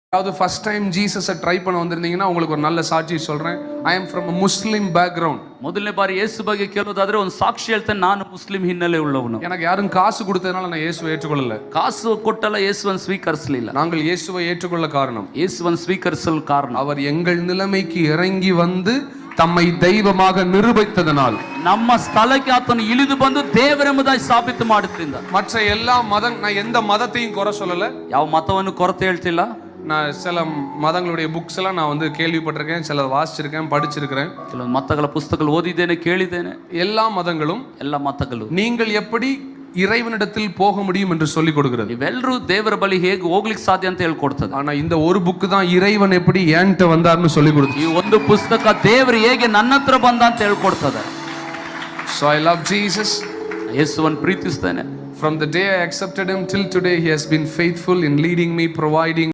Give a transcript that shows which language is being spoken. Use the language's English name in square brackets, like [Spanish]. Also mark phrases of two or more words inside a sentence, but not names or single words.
[Tamil] அதாவது [English] first time [Tamil] ஜீசஸை ட்ரை பண்ண வந்திருந்தீங்கன்னா உங்களுக்கு ஒரு நல்ல சாட்சி சொல்றேன். [English] I am from a Muslim background. [Kannada] ಮೊದಲನೇ ಬಾರಿ ಯೇಸು ಬಗ್ಗೆ ಕೇಳೋದಾದ್ರೆ ಒಂದು ಸಾಕ್ಷಿ ಹೇಳ್ತೇನೆ, ನಾನು ಮುಸ್ಲಿಂ ಹಿನ್ನೆಲೆ ಉಳ್ಳವನು. [Tamil] எனக்கு யாரும் காசு கொடுத்ததுனால நான் இயேசுவை ஏற்றுக்கொள்ளல. [Kannada] ಕಾಸು ಕೊಟ್ಟಲ್ಲ ಯೇಸುವನ್ನು ಸ್ವೀಕರಿಸಲಿಲ್ಲ. [Tamil] நாங்கள் இயேசுவை ஏற்றுக்கொள்ள காரணம், [Kannada] ಯೇಸುವನ್ನು ಸ್ವೀಕರಿಸಲು ಕಾರಣ [Tamil] அவர் எங்கள் நிலைமைக்கு இறங்கி வந்து தம்மை தெய்வமாக நிரூபித்ததனால். [Kannada] ನಮ್ಮ ಸ್ಥಳಕ್ಕೆ ಆತನು ಇಳಿದು ಬಂದು ದೇವರೆಂಬುದಾಗಿ ಸಾಬೀತು ಮಾಡುತ್ತಿದ್ದ. [Tamil] மற்ற எல்லா நான் எந்த மதத்தையும் குறை சொல்லல, [Kannada] ಯಾವ ಮತವನ್ನು ಕೊರತೆ ಹೇಳ್ತಿಲ್ಲ. [Tamil] நான் சில மதங்களுடைய புக்ஸ் எல்லாம் நான் வந்து கேள்விப்பட்டிருக்கேன், சில வாசிச்சிருக்கேன், படிச்சிருக்கிறேன். [Kannada] ಕೆಲವು ಮತಗಳ ಪುಸ್ತಕಗಳು ಓದಿದ್ದೇನೆ, ಕೇಳಿದ್ದೇನೆ. [Tamil] எல்லா மதங்களும் [Kannada] ಎಲ್ಲ ಮತಗಳು [Tamil] நீங்கள் எப்படி இறைவனிடத்தில் போக முடியும் என்று சொல்லிக் கொடுக்கிறது. [Kannada] ಇವೆಲ್ಲರೂ ದೇವರ ಬಳಿ ಹೇಗೆ ಹೋಗ್ಲಿಕ್ಕೆ ಸಾಧ್ಯ ಅಂತ ಹೇಳ್ಕೊಡ್ತದೆ. [Tamil] ஆனா இந்த ஒரு புக் தான் இறைவன் எப்படி ஏன்ட்ட வந்தார்னு சொல்லிக் கொடுத்து. [Kannada] ಈ ಒಂದು ಪುಸ್ತಕ ದೇವರು ಹೇಗೆ ನನ್ನ ಹತ್ರ ಬಂದ ಅಂತ ಹೇಳ್ಕೊಡ್ತದೆ. [English] So I love Jesus. [Kannada] ಯೇಸುವನ್ನು ಪ್ರೀತಿಸ್ತೇನೆ. [English] From the day I accepted him till today he has been faithful in leading me, providing